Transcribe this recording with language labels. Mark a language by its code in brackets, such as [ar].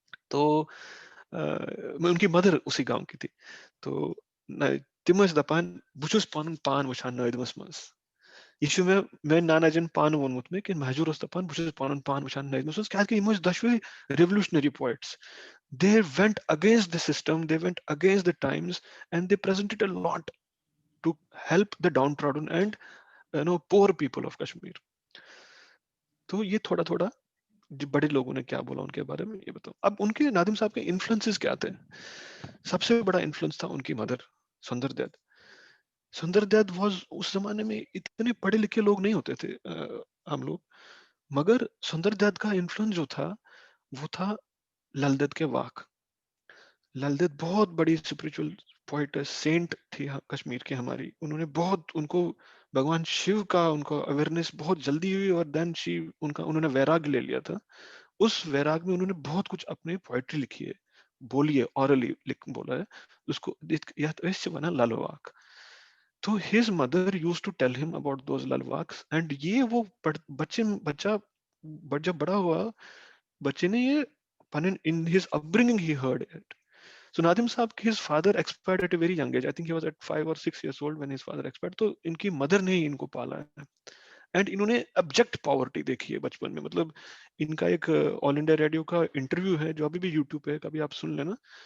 [hi] तो उनकी मदर उसी गांव की थी। तो [ks] तिम दपान बुझुस पन पान वुछान नदमस मज। यह मे नाना जन पान वोनमुत मे कि महजूर दपान बुझुस पन पान वुछान नदमस मज, क्या यम दशवे revolutionary poets. [en] They went against the system, they went against the times, and they presented a lot to help the downtrodden and poor people of Kashmir. [hi] तो ये थोड़ा थोड़ा बड़े लोगों ने क्या बोला उनके बारे में ये बताओ। अब उनके नादिम साहब के इन्फ्लुएंसेस क्या थे? सबसे बड़ा इन्फ्लुएंस था उनकी मदर सुंदर दत्त। सुंदर दत्त वाज, उस जमाने में इतने पढ़े लिखे लोग नहीं होते थे हम लोग, मगर सुंदर दत्त का इन्फ्लुएंस जो था वो था लल दत्त के वाक। लल दत्त बहुत बड़ी स्पिरिचुअल पोइट, सेंट थी कश्मीर की हमारी। उन्होंने बहुत, उनको भगवान शिव का उनको अवेयरनेस बहुत जल्दी हुई, और देन उन्होंने वैराग ले लिया था। उस वैराग में उन्होंने बहुत कुछ अपनी पोइट्री लिखी है, बोली है, ऑरली बोला है उसको, बना ललवाक। [en] तो his mother use to tell him about those ललवाक्स, and [hi] ये वो बच्चा जब बड़ा हुआ, बच्चे ने ये [en] in his upbringing he heard it. So Nadim Saab, his father expired at a very young age. I think he was at 5 or 6 years old when his father expired. [hi] तो इनकी मदर ने ही इनको पाला है, एंड इन्होंने object poverty देखी है बचपन में। मतलब इनका एक ऑल इंडिया रेडियो का इंटरव्यू है जो अभी भी यूट्यूब पे है, कभी आप सुन लेना।